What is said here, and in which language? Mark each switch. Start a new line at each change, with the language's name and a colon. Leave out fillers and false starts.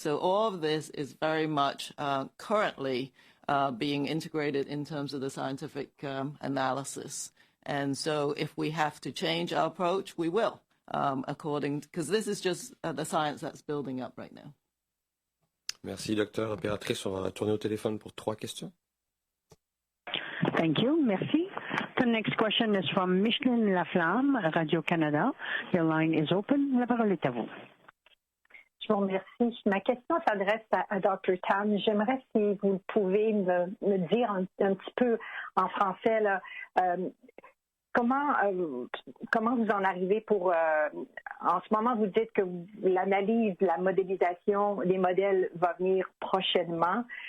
English: So all of this is very much currently being integrated in terms of the scientific analysis. And so if we have to change our approach, we will, because this is just the science that's building up right now.
French: Merci, docteur. Impératrice, on va tourner au téléphone pour 3 questions.
English: Thank you. Merci. The next question is from Micheline Laflamme, Radio-Canada. Your line is open.
French: La parole est à vous. Je vous remercie. Ma question s'adresse à Dr. Tam. J'aimerais si vous pouvez me dire un petit peu en français là, comment vous en arrivez pour en ce moment vous dites que l'analyse, la modélisation des modèles va venir prochainement.